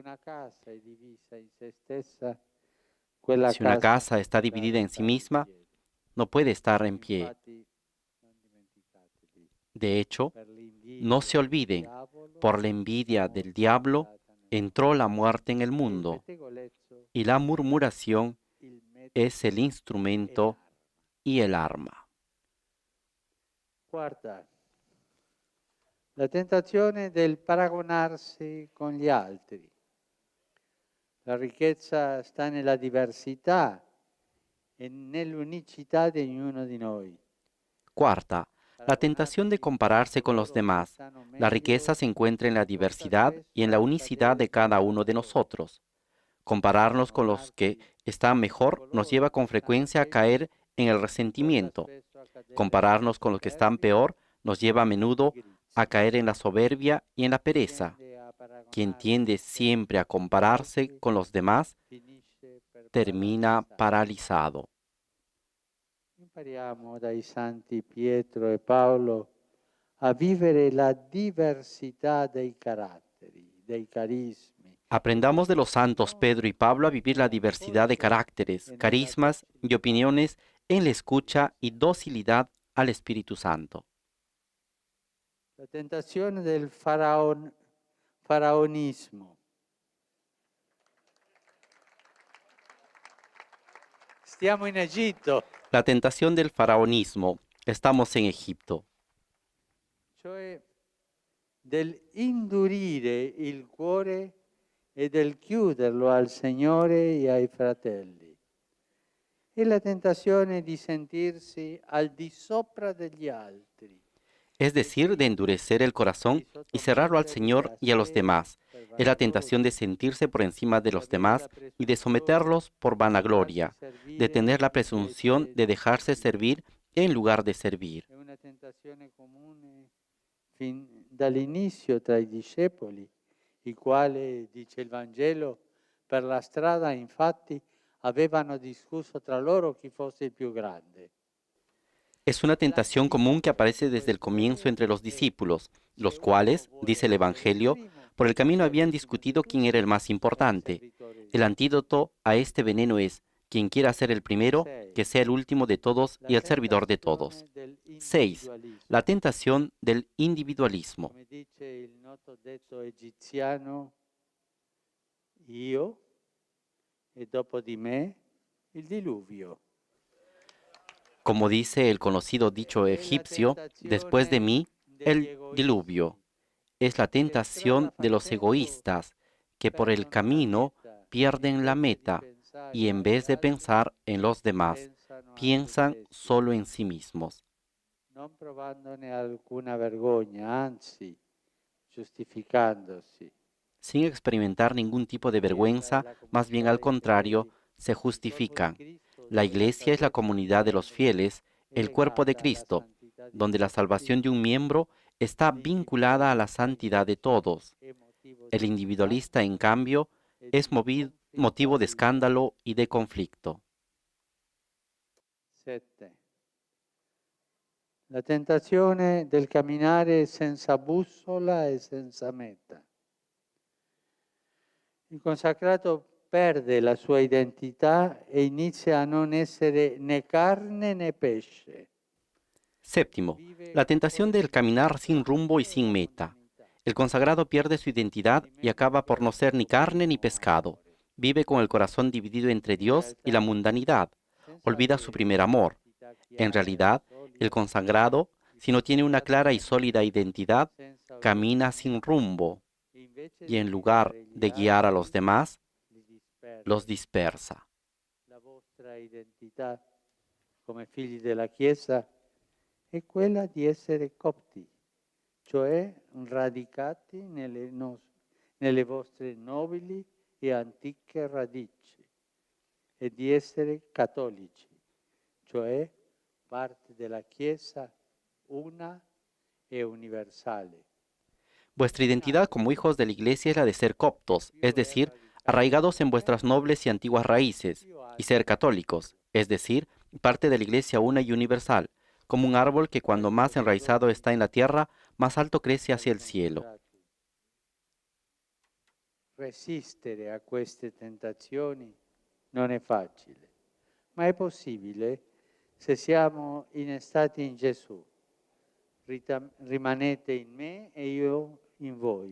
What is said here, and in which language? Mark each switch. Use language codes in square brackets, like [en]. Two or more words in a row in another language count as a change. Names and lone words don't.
[es] Si una casa está dividida en sí misma, no puede estar en pie. De hecho, no se olviden, por la envidia del diablo entró la muerte en el mundo, y la murmuración es el instrumento y el arma. [it] Quarta, la tentazione del paragonarsi con gli altri. La ricchezza sta nella diversità e nell'unicità di ognuno di noi. [es] Cuarta, la tentación de compararse con los demás. La riqueza se encuentra en la diversidad y en la unicidad de cada uno de nosotros. Compararnos con los que están mejor nos lleva con frecuencia a caer en el resentimiento. Compararnos con los que están peor nos lleva a menudo a caer en la soberbia y en la pereza. Quien tiende siempre a compararse con los demás termina paralizado. [it] Impariamo dai santi Pietro e Paolo a vivere la diversità dei caratteri, dei carismi. [es] Aprendamos de los santos Pedro y Pablo a vivir la diversidad de caracteres, carismas y opiniones en la escucha y docilidad al Espíritu Santo. [it] La tentazione del faraonismo. Stiamo in Egitto. [es] La tentación del faraonismo. Estamos en Egipto. [it] Cioè del indurire il cuore e del chiuderlo al Signore e ai fratelli. È la tentazione di sentirsi al di sopra degli altri. [es] Es decir, de endurecer el corazón y cerrarlo al Señor y a los demás. Es la tentación de sentirse por encima de los demás y de someterlos por vanagloria, de tener la presunción de dejarse servir en lugar de servir. [it] È una tentazione comune fin dall'inizio tra i discepoli, i quali, dice il Vangelo, per la strada infatti avevano discusso tra loro chi fosse il più grande. [es] Es una tentación común que aparece desde el comienzo entre los discípulos, los cuales, dice el Evangelio, por el camino habían discutido quién era el más importante. El antídoto a este veneno es, quien quiera ser el primero, que sea el último de todos y el servidor de todos. 6. La tentación del individualismo. [it] Come dice il noto detto egiziano, io e dopo di me il diluvio. [es] Como dice el conocido dicho egipcio, después de mí, el diluvio. Es la tentación de los egoístas, que por el camino pierden la meta y en vez de pensar en los demás, piensan solo en sí mismos. [it] Non provandone alcuna vergogna, anzi, giustificandosi. [es] Sin experimentar ningún tipo de vergüenza, más bien al contrario, se justifican. La Iglesia es la comunidad de los fieles, el cuerpo de Cristo, donde la salvación de un miembro está vinculada a la santidad de todos. El individualista, en cambio, es motivo de escándalo y de conflicto. 7. [it] La tentazione del camminare senza bussola e senza meta. Il consacrato perde la sua identità e inizia a non essere né carne né pesce. [es] Séptimo, la tentación del caminar sin rumbo y sin meta. El consagrado pierde su identidad y acaba por no ser ni carne ni pescado. Vive con el corazón dividido entre Dios y la mundanidad. Olvida su primer amor. En realidad, el consagrado, si no tiene una clara y sólida identidad, camina sin rumbo y en lugar de guiar a los demás, los dispersa. [it] La vostra identità come figli della Chiesa è quella di essere copti, cioè radicati nelle vostre nobili e antiche radici, e di essere cattolici, cioè parte della Chiesa una e universale. [es] Vuestra identidad como hijos de la Iglesia es la de ser coptos, es decir, arraigados en vuestras nobles y antiguas raíces, y ser católicos, es decir, parte de la Iglesia una y universal, como un árbol que cuando más enraizado está en la tierra, más alto crece hacia el cielo. [it] Resistere a queste tentazioni non è facile, ma è possibile se siamo innestati in Gesù. Rimanete in me e io in voi.